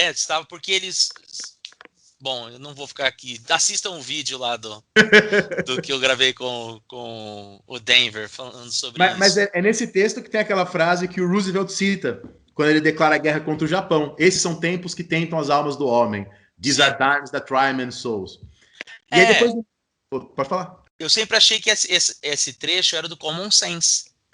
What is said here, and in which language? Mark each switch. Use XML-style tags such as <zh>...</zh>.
<pt>Estava porque eles. Bom, eu não vou ficar aqui. Assistam um vídeo lá do que eu gravei com o Denver falando sobre isso. Mas é nesse texto que tem aquela frase que o Roosevelt cita quando ele declara a guerra contra o Japão. Esses são tempos que tentam as almas do homem.</pt> <en>These are times that try men's souls.</en> <pt>E aí depois... Pode falar. Eu sempre achei que esse trecho era do Common Sense.</pt>